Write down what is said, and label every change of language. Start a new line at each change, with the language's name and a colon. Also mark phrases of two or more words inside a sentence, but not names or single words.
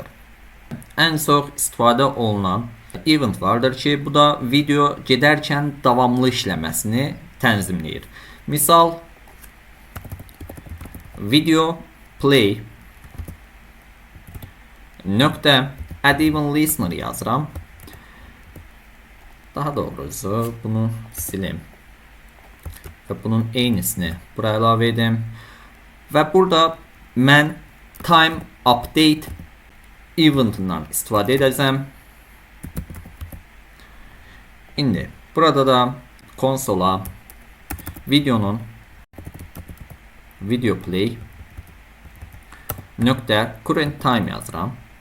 Azerbaijani: Ən çox istifadə olunan event vardır ki, bu da video gedərkən davamlı işləməsini tənzimləyir. Misal video play nöqtə
English: add even listener
Azerbaijani: yazıram. Daha doğrusu bunu silim. Və bunun eynisini buraya əlavə edim. Və burada mən
English: time update
Azerbaijani: eventindən istifadə edəcəm. İndi burada da konsola videonun video play nöqtə
English: current time
Azerbaijani: yazıram.